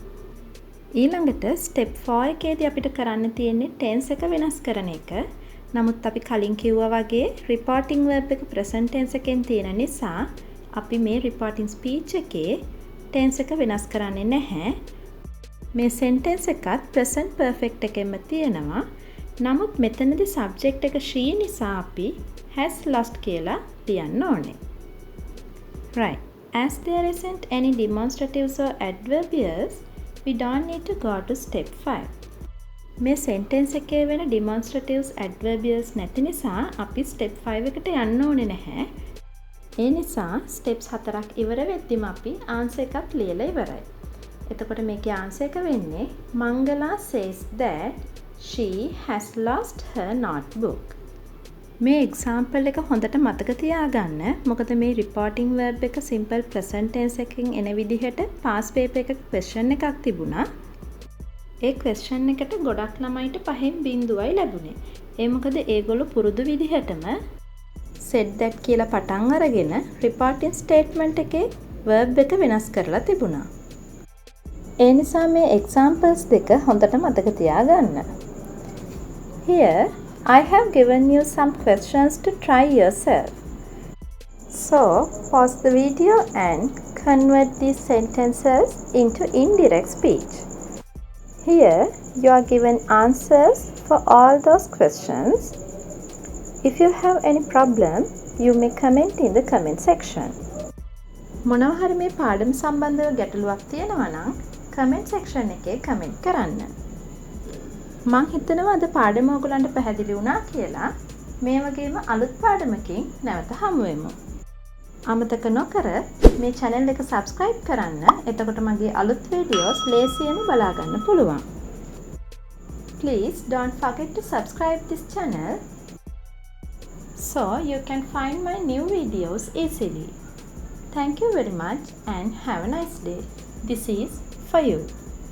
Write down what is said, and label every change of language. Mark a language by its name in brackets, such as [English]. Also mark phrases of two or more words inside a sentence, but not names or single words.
[Sinhala] ඊළඟට step 4 එකේදී අපිට කරන්න තියෙන්නේ tense එක වෙනස් කරන එක. නමුත් අපි කලින් කිව්වා වගේ [English] reporting verb [Sinhala] එක [English] present tense [Sinhala] එකෙන් තියෙන නිසා අපි මේ [English] reporting speech [Sinhala] එකේ tense එක වෙනස් කරන්නේ නැහැ. මේ sentence එකත් [English] present perfect [Sinhala] එකෙන්ම තියෙනවා. නමුත් මෙතනදී subject එක she නිසා අපි [English] has lost [Sinhala] කියලා ලියන්න ඕනේ. [English] Right. As there isn't any demonstratives or adverbials, we don't need to go to step 5. [Sinhala] මේ sentence එකේ වෙන demonstratives adverbials නැති නිසා අපි step 5 එකට යන්න ඕනේ නැහැ. ඒ නිසා ස්ටෙප්ස් 4ක් ඉවර වෙද්දිම අපි ආන්සර් එකක් ලියලා ඉවරයි. එතකොට මේකේ ආන්සර් එක වෙන්නේ [English] Mangala says that she has lost her notebook. [Sinhala] මේ එක්සාම්පල් එක හොඳට මතක තියාගන්න. මොකද මේ [English] reporting verb [Sinhala] එක [English] simple present tense [Sinhala] එකකින් එන විදිහට [English] past paper [Sinhala] එකක question එකක් තිබුණා. ඒ question එකට ගොඩක් ළමයිට 5න් බිංදුවයි ලැබුණේ. ඒ මොකද ඒගොල්ලෝ පුරුදු විදිහටම [English] said that [Sinhala] කියලා පටන් අරගෙන [English] reporting statement [Sinhala] එකේ verb එක වෙනස් කරලා තිබුණා. ඒ නිසා මේ examples දෙක හොඳට මතක තියාගන්න. [English] Here I have given you some questions to try yourself. So, pause the video and convert these sentences into indirect speech. Here, you are given answers for all those questions. If you have any problem, you may comment in the comment section. [Sinhala] මොනවා හරි මේ පාඩම සම්බන්ධව ගැටලුවක් තියෙනවා නම් [English] comment section [Sinhala] එකේ comment කරන්න. මං හිතනවා අද පාඩම ඔයගලන්ට පැහැදිලි වුණා කියලා. මේ වගේම අලුත් පාඩමකින් නැවත හමු වෙමු. අමතක නොකර මේ channel එක subscribe කරන්න. එතකොට මගේ අලුත් videos ලේසියෙන්ම බලා ගන්න පුළුවන්. [English] Please don't forget to subscribe this channel so you can find my new videos easily. Thank you very much and have a nice day. This is for you.